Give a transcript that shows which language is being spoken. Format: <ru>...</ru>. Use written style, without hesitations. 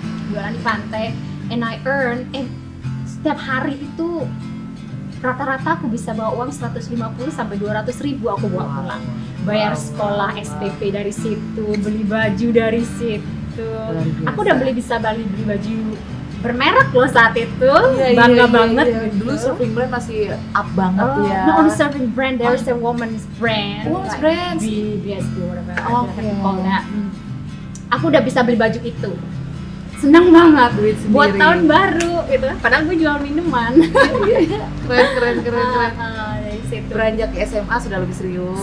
<id>Jualan di pantai,</id> <en>and I earn</en> <id>setiap hari itu rata-rata aku bisa bawa uang 150 sampai 200.000 aku bawa pulang. Bayar sekolah SPP dari situ, beli baju dari situ. biasa. Aku udah bisa beli baju bermerek loh saat itu, Iya, bangga iya, banget. iya. Gitu. Dulu surfing brand masih up banget ya.</id> <en>Not only serving brand, there's a woman's brand. Women's brand. BSD, whatever.</en> <id>Oke. Aku udah bisa beli baju itu. Senang banget. Duit sendiri. Buat tahun baru gitu. Padahal gue jual minuman. Keren. Dari situ. Beranjak ke SMA sudah lebih serius.</id>